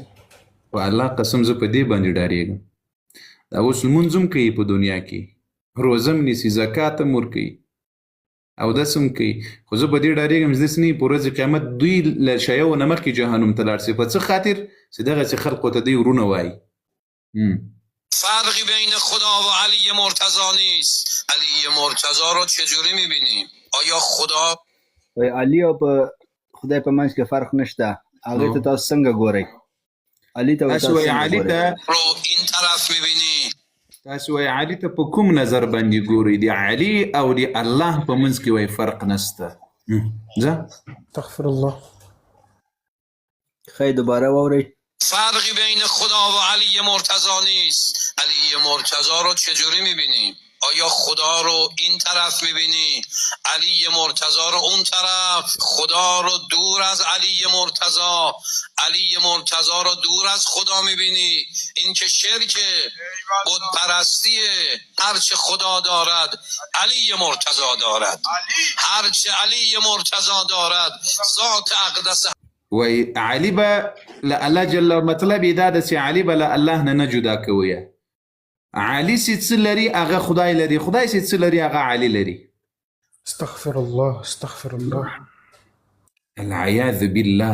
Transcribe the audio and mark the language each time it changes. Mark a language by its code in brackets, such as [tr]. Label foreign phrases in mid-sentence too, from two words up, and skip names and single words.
[ps] په الله قسم زه په دې باندې ډارېږم. دا اوس لمونځ هم کوي په دنیا کې، روزه هم نیسي، زکات هم ورکوي، اودس هم کوي، خو زه په دې ډارېږم چې داسې نه په ورځ قیامت دوی له شیو نه مخکې جهنم ته لاړ شي. په څه خاطر؟ چې دغسې خلقو ته دوی ورونه وایي. [fa] فرقی بین خدا و علی مرتضی نیست. علی مرتضی رو چجوری میبینیم؟ آیا خدا [ps] وای علی او په خدای په منځ کې فرق نشته. هغه ته تاسو څنګه ګورئ؟ علی ته تاسو وایي علي ته [fa] رو این طرف میبینی؟ [ps] تاسو وایي علي ته په کوم نظر باندې ګورئ؟ د علي او د الله په منځ کې وایي فرق نشته. ځه [ar] استغفر الله. [ps] خی دوباره واورئ. [fa] فرقی بین خدا و علی مرتضی نیست. علی مرتضی رو چجوری میبینیم؟ آیا خدا رو این طرف میبینی؟ علی مرتضی رو اون طرف؟ خدا رو دور از علی مرتضی، علی مرتضی رو دور از خدا میبینی؟ این که شرک بت پرستیه. هرچه خدا دارد علی مرتضی دارد، هرچه علی مرتضی دارد ذات اقدس. [ps] وایي علي به له الله جل مطلب یې دا ده چې علي به له الله نه جدا کوي. علي چې څه لري هغه خدای لري، خدای چې څه لري هغه علي لري. [ar] استغفر الله استغفر الله. العیاذ بالله.